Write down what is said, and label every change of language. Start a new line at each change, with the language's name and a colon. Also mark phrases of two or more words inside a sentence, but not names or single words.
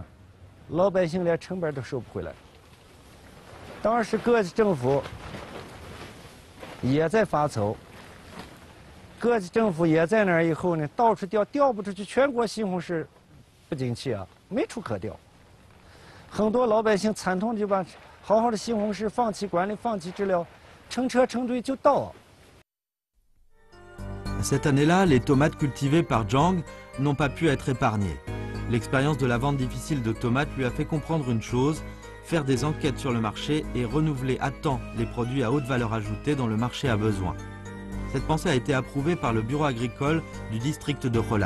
Chinese: 老百姓连成本都收不回来。当时各级政府也在发愁，各级政府也在那儿以后呢，到处调不出去，全国西红柿不景气啊，没处可调。很多老百姓惨痛地就把好好的西红柿放弃管理、放弃治疗，成车成堆就倒。
French: Cette année-là, les tomates cultivées par Zhang n'ont pas pu être épargnées. L'expérience de la vente difficile de tomates lui a fait comprendre une chose, faire des enquêtes sur le marché et renouveler à temps les produits à haute valeur ajoutée dont le marché a besoin. Cette pensée a été approuvée par le bureau agricole du district de Holan.